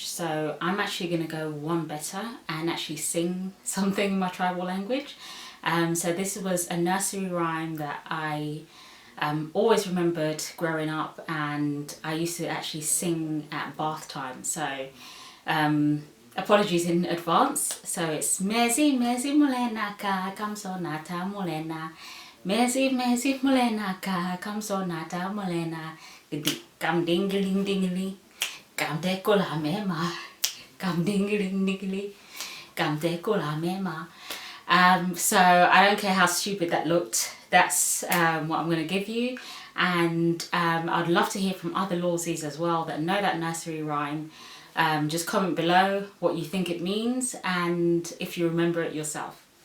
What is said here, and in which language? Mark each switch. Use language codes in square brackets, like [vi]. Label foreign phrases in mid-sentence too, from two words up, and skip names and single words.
[en] So I'm actually going to go one better and actually sing something in my tribal language. So this was a nursery rhyme that I always remembered growing up, and I used to actually sing at bath time. So apologies in advance. So it's [loz] Mezi Mezi Mulena Ka Kamsonata Mulena, Mezi Mezi Mulena Ka Kamsonata Mulena, Kam Dingling Dingly, Kam Decola Mema, Kam Dingling Dingly, Kam Decola Mema. [en] So I don't care how stupid that looked, that's what I'm going to give you. And I'd love to hear from other Lawsies as well that know that nursery rhyme. Just comment below what you think it means and if you remember it yourself.